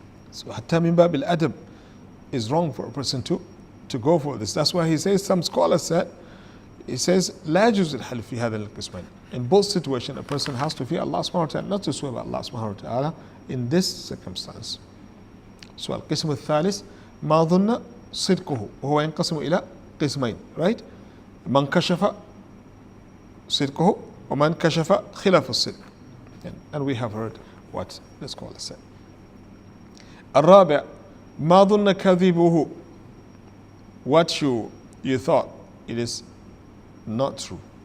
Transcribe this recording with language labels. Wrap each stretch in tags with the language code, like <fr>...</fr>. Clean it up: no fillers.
<en>So hatta min bab al-adab is wrong for a person to go for this. That's why he says, some scholars said, he says,</en> <ar>لا يجوز الحلف في هذا القسمين.</ar> <en>In both situations, a person has to fear Allah subhanahu wa ta'ala, not to swear by Allah subhanahu wa ta'ala in this circumstance.</en> <ar>So القسم الثالث ما ظن صدقه وهو ينقسم إلى قسمين, right? من كشف صدقه ومن كشف خلاف الصدق.</ar> <en>And we have heard what the scholar said.</en> <ar>الرابع ما ظن كذبه,</ar> <en>what you thought it is not true.</en>